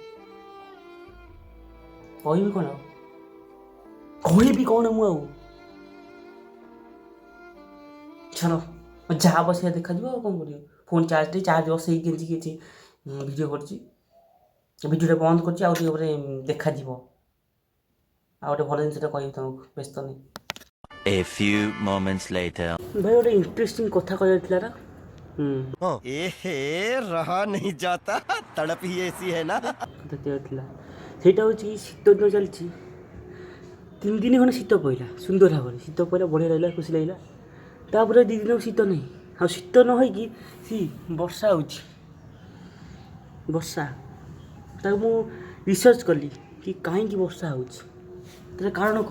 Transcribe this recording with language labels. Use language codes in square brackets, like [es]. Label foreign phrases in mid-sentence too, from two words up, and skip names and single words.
[or] କହିବି କ'ଣ ମୁଁ ଆଉ ଛାଡ଼, ଯାହା ବସିବା ଦେଖାଯିବ ଆଉ କ'ଣ କରିବ। ଫୋନ୍ ଚାର୍ଜ ବସେଇକି କିଛି ଭିଡ଼ିଓ କରୁଛି, ଭିଡ଼ିଓଟା ବନ୍ଦ କରୁଛି, ଆଉ ଟିକେ ପରେ ଦେଖାଯିବ। ଆଉ ଗୋଟେ ଭଲ ଜିନିଷଟା କହିବି ତୁମକୁ, ବ୍ୟସ୍ତ ନାହିଁ। [en] A few moments later [or] ଭାଇ ଗୋଟେ ଇଣ୍ଟରେଷ୍ଟିଂ କଥା କହିବାର ଥିଲା ନା। [hi] रहा नहीं जाता, तड़प ही ऐसी है ना। [or] ଥିଲା ସେଇଟା ହେଉଛି ଶୀତ ଦିନ ଚାଲିଛି, 3 ଦିନ ଖଣ୍ଡେ ଶୀତ ପଇଲା ସୁନ୍ଦର ଭାବରେ, ଶୀତ ପଇଲା ବଢ଼ିଆ ଲାଗିଲା, ଖୁସି ଲାଗିଲା। ତାପରେ 2 ଦିନ ଶୀତ ନାହିଁ, ଆଉ ଶୀତ ନ ହେଇକି ବର୍ଷା ହେଉଛି। ବର୍ଷା ତାକୁ ମୁଁ ରିସର୍ଚ୍ଚ କଲି କି କାହିଁକି ବର୍ଷା ହେଉଛି, ତା'ର କାରଣ କ'ଣ।